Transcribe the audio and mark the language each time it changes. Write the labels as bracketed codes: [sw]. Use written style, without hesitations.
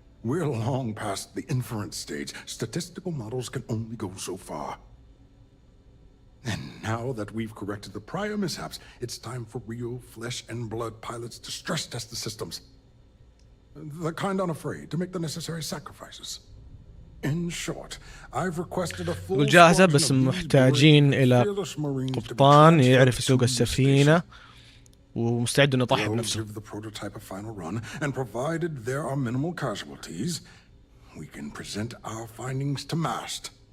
[en] We're long past the inference stage. Statistical models can only go so far. And now that we've corrected the prior mishaps, it's time for real flesh and blood pilots to stress test the systems. The kind unafraid to make the necessary sacrifices. In short, I've requested a full [ar] جاهزة بس محتاجين إلى قبطان يعرف يسوق السفينة ومستعد إنه يضحي بنفسه. [en] Give the prototype a final run, and provided there are minimal casualties, we can present our findings to mast.